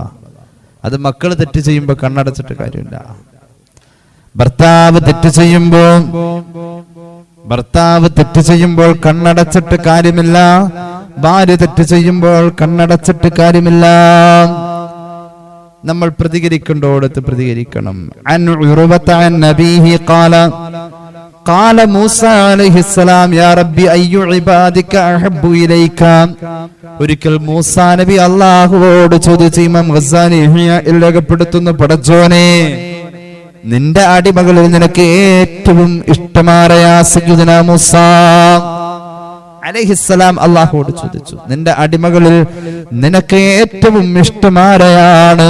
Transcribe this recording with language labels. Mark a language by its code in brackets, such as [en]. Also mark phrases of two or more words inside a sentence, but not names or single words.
[ml] അത് മക്കൾ തെറ്റ് ചെയ്യുമ്പോൾ കണ്ണടച്ചിട്ട് കാര്യമില്ല. ഭർത്താവ് തെറ്റ് ചെയ്യുമ്പോൾ കണ്ണടച്ചിട്ട് കാര്യമില്ല. ഭാര്യ തെറ്റ് ചെയ്യുമ്പോൾ കണ്ണടച്ചിട്ട് കാര്യമില്ല. നമ്മൾ പ്രതികരിക്കേണ്ടോടത്ത് പ്രതികരിക്കണം. [ar] قال موسى عليه السلام يا ربي أي عبادك أحب إليك. [ml] ഒരിക്കൽ മൂസാ നബി അല്ലാഹുവോട് ചോദിച്ചു, ഇമാം ഗസാലി രേഖപ്പെടുത്തുന്ന, പടച്ചോനെ, നിന്റെ അടിമകളിൽ നിനക്ക് ഏറ്റവും ഇഷ്ടമാരായ സയ്യിദുനാ മൂസാ അലൈഹിസ്സലാം അല്ലാഹുവോട് ചോദിച്ചു, നിന്റെ അടിമകളിൽ നിനക്ക് ഏറ്റവും ഇഷ്ടമാരായാണ്?